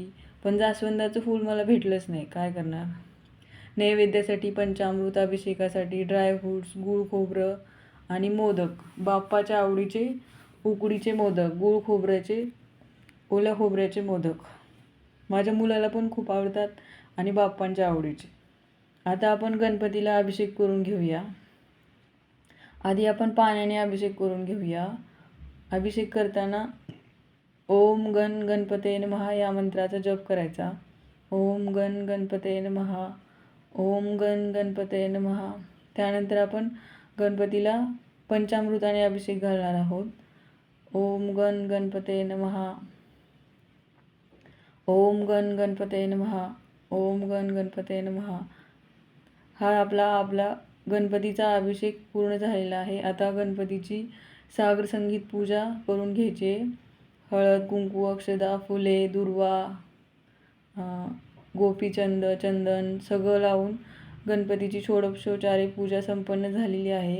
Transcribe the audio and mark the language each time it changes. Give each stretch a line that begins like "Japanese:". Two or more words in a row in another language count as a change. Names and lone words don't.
Marathi: पण जास्वंदाचं फूल मला भेटलंच नाही, काय करणार. नैवेद्यासाठी पंचामृत, अभिषेकासाठी ड्रायफ्रूट्स, गूळ खोबरं आणि मोदक, बाप्पाच्या आवडीचे उकडीचे मोदक, गूळ खोबऱ्याचे, ओल्या खोबऱ्याचे मोदक माझ्या मुलाला पण खूप आवडतात आणि बाप्पांच्या आवडीचे. आता आपण गणपतीला अभिषेक करून घेऊया. आधी आपण पाण्याने अभिषेक करून घेऊया. अभिषेक करताना
Sanskrit: ओम गणपतये नमः
Marathi: या मंत्राचा जप करायचा.
Sanskrit: ओम गणपतये नमः, ओम गणपतये नमः.
Marathi: त्यानंतर आपण गणपतीला पंचामृताने अभिषेक घालणार आहोत.
Sanskrit: ओम गणपतये नमः, ओम गणपतये नमः, ओम गणपतये नमः.
Marathi: हा आपला गणपतीचा अभिषेक पूर्ण झालेला आहे. आता गणपतीची सागर संगीत पूजा करून घ्यायची. हळद, कुंकू, अक्षदा, फुले, दुर्वा, गोपीचंद, चंदन सगळं लावून गणपतीची षोडशोपचारे पूजा संपन्न झालेली आहे.